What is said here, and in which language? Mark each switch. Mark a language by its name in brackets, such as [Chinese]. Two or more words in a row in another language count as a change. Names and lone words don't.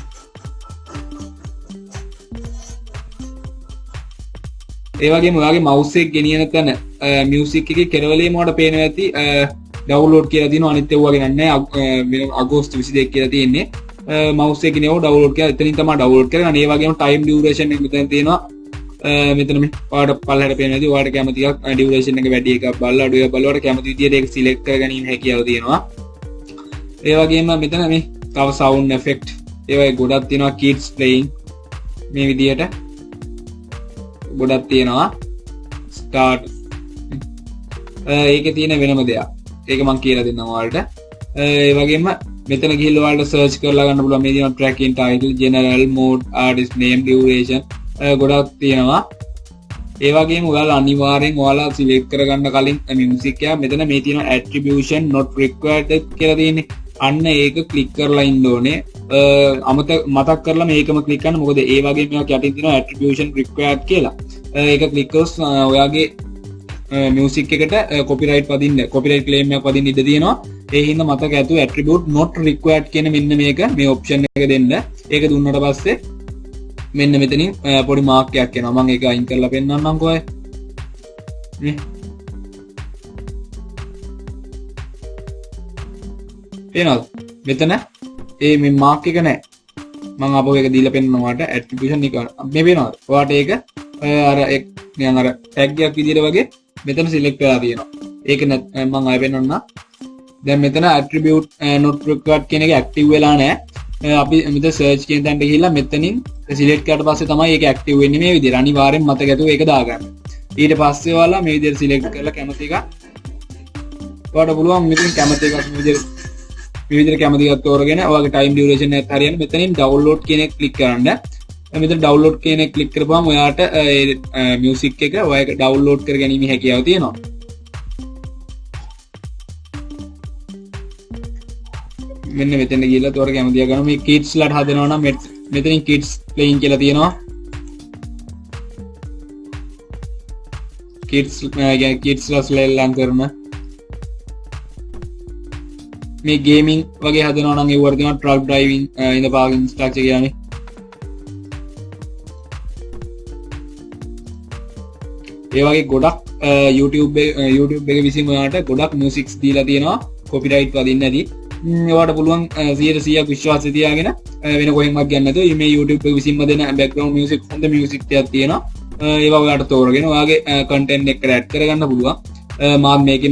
[Sinhala] ඒ වගේම ඔයාගේ mouse එක ගෙනියන තැන music එකේ කෙරවලේම ඔයාලට පේනවා ඇති download කියලා තියෙනවා. අනිත් ඒවා ගෙනන්නේ නැහැ. අගෝස්තු 22 කියලා තියෙන්නේ. mouse එකේ නේ download කියලා එතනින් තමයි download කරගන්න. ඒ වගේම [English] time duration [Sinhala] එක මෙතන තියෙනවා. මෙතන මේ ඔයාලට පල්ලයට පේනවා ඇති. ඔයාලට කැමති එකක් duration එක වැඩි එකක් බලලා අඩු එකක් බලලා ඔයාලට කැමති විදිහට ඒක select කරගැනීම හැකියාව තියෙනවා. ඒ වගේම මෙතන මේ තව [English] sound effect [Sinhala] ඒවයි ගොඩක් තියෙනවා [English] kids playing [Sinhala] මේ විදියට ගොඩක් තියෙනවා ස්ටාර්ට් ඒකේ තියෙන වෙනම දෙයක් ඒක මම කියලා දෙන්නම් ඔයාලට ඒ වගේම මෙතන ගිහිල්ලා ඔයාලට සර්ච් කරලා ගන්න පුළුවන් මේ තියෙනවා [English] tracking title general mode artist name duration [Sinhala] ගොඩක් තියෙනවා ඒ වගේම ඔයාලා අනිවාර්යෙන් ඔයාලා සිලෙක්ට් කරගන්න කලින් මියුසික් එක මෙතන මේ තියෙන [English] attribution not required [Sinhala] කියලා තියෙන්නේ අන්න ඒක ක්ලික් කරලා ඉන්න ඕනේ මතක් කරලා මේකම ක්ලික් කරන්න මොකද ඒ වගේ මේවා යටින් තියෙනවා [English] attribution required [Sinhala] කියලා ඒක ක්ලික් කරොත් ඔයාගේ මියුසික් එකට copyright වදින්න [English] copyright claim [Sinhala] එකක් වදින්න ඉඩ තියෙනවා ඒ හින්දා මතක ඇතුව [English] attribute not required [Sinhala] කියන මෙන්න මේක මේ option එක දෙන්න ඒක දුන්නට පස්සේ මෙන්න මෙතනින් පොඩි මාක් එකක් එනවා මම ඒක අයින් කරලා පෙන්නන්නම් කොහේ නේ පේනවද මෙතන ඒ මේ මාක් එක නැහැ මම අපෝ ඒක දීලා පෙන්නනවාට attribution එක මේ පේනවද ඔයාට ඒක අර එක් නිකන් අර tag එකක් විදියට වගේ මෙතන select කරලා තියෙනවා ඒක මම ආයෙ පෙන්නන්න දැන් මෙතන [English] attribute not required [Sinhala] කියන එක active වෙලා නැහැ අපි මෙතන search කියන තැනට ගිහිල්ලා මෙතනින් select කරාට පස්සේ තමයි ඒක active වෙන්නේ මේ විදියට අනිවාර්යෙන් මතක ඇතුව ඒක දාගන්න ඊට පස්සේ ඔයාලා මේ විදියට select කරලා කැමති එක ඔයාලට පුළුවන් මෙතන කැමති එකක් මේ විදිහට කැමති එකක් තෝරගෙන ඔයාගේ [English] time duration [Sinhala] එකත් හරියන්න මෙතනින් download කියන එක click කරන්න මෙතන download කියන එක click කරපුවම ඔයාට music එක ඔයාලට download කර ගැනීම හැකියාව තියෙනවා මෙන්න මෙතන ගිහලා තෝර කැමතිය ගන්න මේ kids ලාට හදනවා නම් මෙතනින් [English] kids playing [Sinhala] කියලා තියෙනවා kids ලා කරන මේ ගේමින් වගේ හදනවා නම් ඒවට තියෙනවා [English] truck driving in the parking structure [Sinhala] කියන්නේ ඒ වගේ ගොඩක් YouTube එක විසින් ඔයාලට ගොඩක් musics දීලා තියෙනවා copyright වදින්න නැති ඔයාලට පුළුවන් 100% විශ්වාසය තියාගෙන වෙන කොහෙන්වත් ගන්න නැතුව මේ YouTube එක විසින්ම දෙන [English] background music [Sinhala] හොඳ music ටිකක් තියෙනවා ඒවා ඔයාලට තෝරගෙන ඔයාගේ content එකට add කරගන්න පුළුවන් මාත් මේකෙන්ම